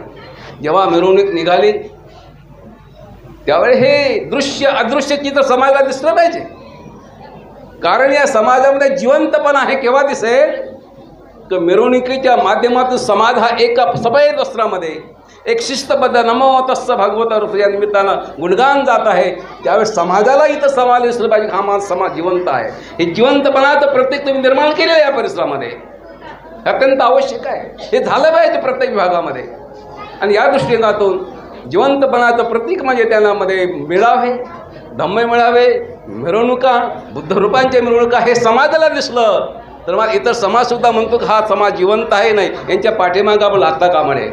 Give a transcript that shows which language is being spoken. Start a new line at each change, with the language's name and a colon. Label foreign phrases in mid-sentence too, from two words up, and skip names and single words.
Marathi: जेव्हा मिरवणूक निघाली त्यावेळी हे दृश्य अदृश्य चित्र समाजाला दिसलं पाहिजे. कारण या समाजामध्ये जीवंतपणा हे केव्हा दिसेल तर मिरवणुकीच्या माध्यमातून समाज हा एका सफेद वस्त्रामध्ये एक शिस्तबद्ध
Pali: नमो तस्स भगवता
Marathi: ऋषी या निमित्तानं गुणगान जात आहे. त्यावेळेस समाजाला इथं समाज दिसलं पाहिजे हा माझा समाज जिवंत आहे. हे जिवंतपणाचं प्रत्येक तुम्ही निर्माण केलेलं आहे या परिसरामध्ये, अत्यंत आवश्यक आहे. हे झालं पाहिजे प्रत्येक विभागामध्ये. आणि या दृष्टिकोनातून जिवंतपणाचं प्रतीक म्हणजे त्यामध्ये मिळावे, धम्म मिळावे, मिरवणुका, बुद्धरूपांच्या मिरवणुका हे समाजाला दिसलं तर मग इतर समाजसुद्धा म्हणतो की हा समाज जिवंत आहे, नाही यांच्या पाठीमागं आपण लागता कामा नये.